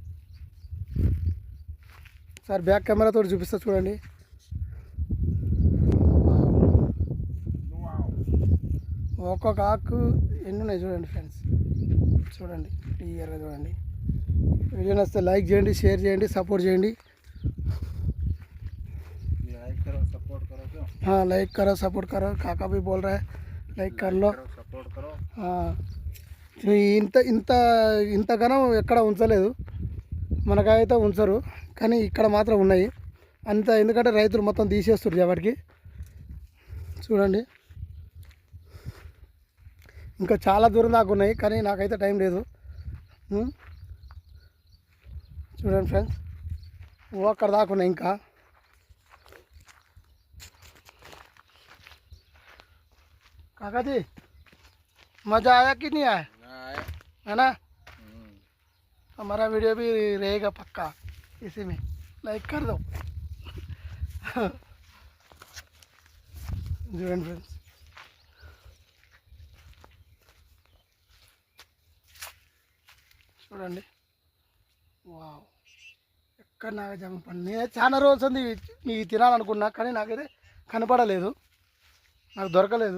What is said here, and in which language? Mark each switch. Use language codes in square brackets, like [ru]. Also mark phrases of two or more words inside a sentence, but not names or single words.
[te] సార్ బ్యాక్ కెమెరాతో చూపిస్తా చూడండి. ఒక్కొక్క ఆకు ఎన్ని ఉన్నాయి చూడండి ఫ్రెండ్స్. చూడండి క్లియర్గా చూడండి. వీడియో నచ్చితే లైక్ చేయండి, షేర్ చేయండి, సపోర్ట్ చేయండి. [hi] हाँ लाइक करो सपोर्ट करो. काका भी बोल रहा है लाइक कर लो, सपोर्ट करो. [te] ఇంత ఇంత ఇంతగానో ఎక్కడ ఉంచలేదు, మనకైతే ఉంచరు, కానీ ఇక్కడ మాత్రం ఉన్నాయి అంత. ఎందుకంటే రైతులు మొత్తం తీసేస్తారు ఎవరికి. చూడండి ఇంకా చాలా దూరం దాకా ఉన్నాయి, కానీ నాకైతే టైం లేదు. చూడండి ఫ్రెండ్స్, అక్కడ దాకా ఉన్నాయి ఇంకా. [hi] काका जी मज़ा आया कि नहीं आया? है ना. हमारा वीडियो भी रहेगा पक्का, इसी में लाइक कर दो. [te] చూడండి ఫ్రెండ్స్, చూడండి. వావ్, ఎక్కడ నాగజామ పండు. నేనైతే చాలా రోజులు ఉంది ఇవి తినాలనుకున్నా, కానీ నాకైతే కనపడలేదు, నాకు దొరకలేదు.